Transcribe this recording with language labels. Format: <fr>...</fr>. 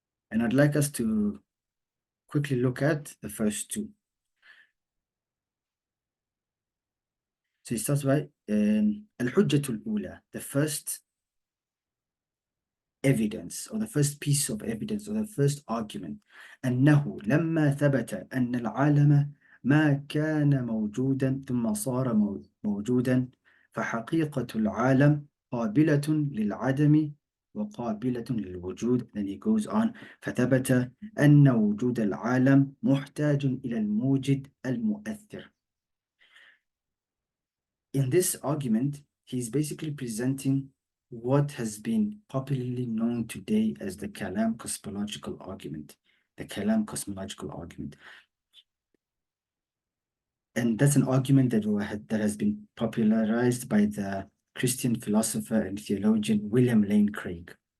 <en>And I'd like us to quickly look at the first 2. So he starts by al-hujjatul ula, the first evidence or the first piece of evidence or the first argument.</en> <ar>أنه لما ثبت أن العالم ما كان موجودا ثم صار موجودا فحقيقة العالم قابلة للعدم وقابلة للوجود.</ar> <en>Then he goes on</en> <ar>فثبت أن وجود العالم محتاج إلى الموجد المؤثر.</ar> <en>In this argument, he's basically presenting what has been popularly known today as the Kalam cosmological argument. The Kalam cosmological argument. And that's an argument that has been popularized by the Christian philosopher and theologian William Lane Craig.</en>